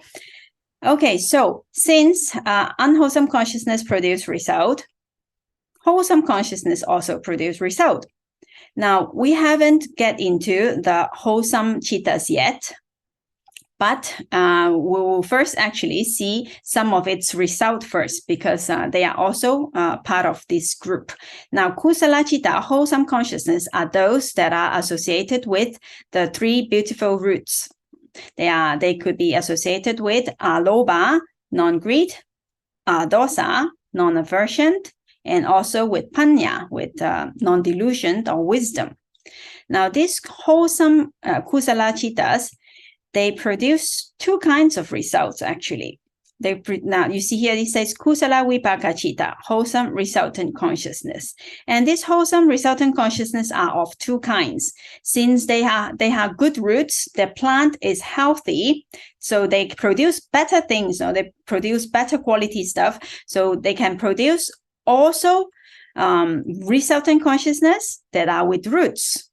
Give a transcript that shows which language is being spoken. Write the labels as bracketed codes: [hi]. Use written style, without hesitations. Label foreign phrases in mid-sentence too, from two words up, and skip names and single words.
[en] Okay, so since unwholesome consciousness produce result, wholesome consciousness also produce result. Now, we haven't get into the wholesome cittas yet, but we will first actually see some of its result first, because they are also part of this group. Now, [pi] kusala citta, [en] wholesome consciousness, are those that are associated with the 3 beautiful roots. They could be associated with alobha, non-greed, dosa, non-aversion, and also with panya, with non-delusion or wisdom. Now, these wholesome [pi] kusala cittas, [en] they produce 2 kinds of results, actually. Now, you see here, it says [pi] kusala vipaka citta, [en] wholesome resultant consciousness. And this wholesome resultant consciousness are of 2 kinds. Since they have good roots, the plant is healthy, so they produce better things, or they produce better quality stuff, so they can produce also resultant consciousness that are with roots.